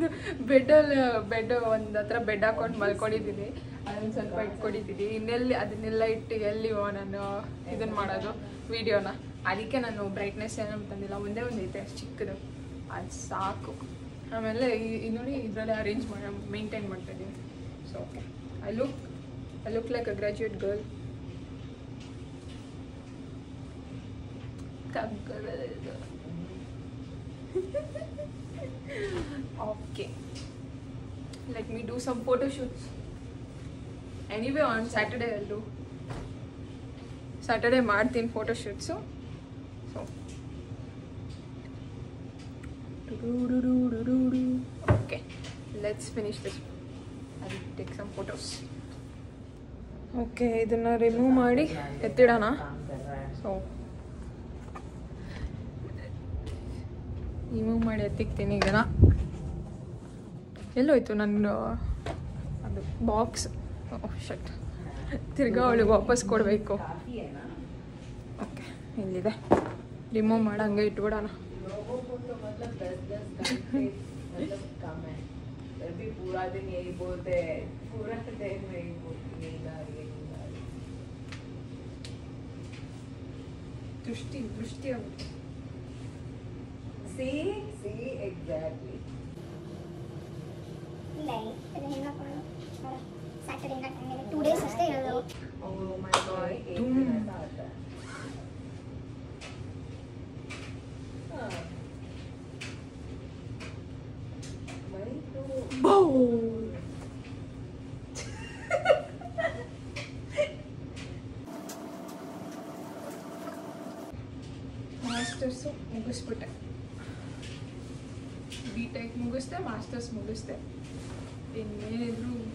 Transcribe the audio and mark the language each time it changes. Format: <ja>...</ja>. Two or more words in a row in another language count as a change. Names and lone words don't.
<kn>ಬೆಡ್ ಒಂದು ಹತ್ರ ಬೆಡ್ ಹಾಕೊಂಡು ಮಲ್ಕೊಂಡಿದ್ದೀನಿ ಅದನ್ನು ಸ್ವಲ್ಪ ಇಟ್ಕೊಂಡಿದ್ದೀನಿ ಇನ್ನೆಲ್ಲಿ ಅದನ್ನೆಲ್ಲ ಇಟ್ಟು ಎಲ್ಲಿವೋ ನಾನು ಇದನ್ನು ಮಾಡೋದು ವೀಡಿಯೋನ ಅದಕ್ಕೆ ನಾನು ಬ್ರೈಟ್ನೆಸ್ ಏನೋ ತಂದಿಲ್ಲ ಒಂದೇ ಒಂದು ಐತೆ ಅಷ್ಟು ಚಿಕ್ಕದು ಅದು ಸಾಕು ಆಮೇಲೆ ಇದು ನೋಡಿ ಇದರಲ್ಲಿ</kn> <en>arrange maintain</en> <kn>ಮಾಡ್ತಾಯಿದ್ದೀನಿ</kn> <en>so okay I look like a graduate girl Okay, let me do some photo shoots. Anyway, on Saturday I'll do. Saturday ಮಾಡ್ತೀನಿ photo shoots. So okay, let's finish this. I'll take some photos.</en> <kn>Okay, ಇದನ್ನ ರಿಮೂವ್ ಮಾಡಿ ಎತ್ತಿಡೋಣ. So ರಿಮೂವ್ ಮಾಡಿ ಎತ್ತಿಕ್ತೀನಿ ಇದನ್ನು ಎಲ್ಲೋಯ್ತು ನನ್ನ ಅದು ಬಾಕ್ಸ್ ಶಟ್ ತಿರ್ಗಾ ಅವಳಿಗೆ ವಾಪಸ್ ಕೊಡಬೇಕು ಓಕೆ ಇಲ್ಲಿದೆ ರಿಮೂವ್ ಮಾಡಿ ಹಂಗೆ ಇಟ್ಬಿಡೋಣ ದೃಷ್ಟಿ ಆಗುತ್ತೆ</kn> <en>See exactly.</en> <hi>नहीं सैटरडे ना 2 days</hi> <kn>ಅಷ್ಟೇ ಇರೋದು</kn> <en>Oh my god,</en> <hi>एक दिन ऐसा आता है. वही तो.</hi> <kn>ಮಾಸ್ಟರ್ಸು ಮುಗಿಸ್ಬಿಟ್ಟೆ B.Tech ಮುಗಿಸ್ದೆ ಮಾಸ್ಟರ್ಸ್ ಮುಗಿಸ್ದೆ ಇನ್ನೇನಿದ್ರು</kn>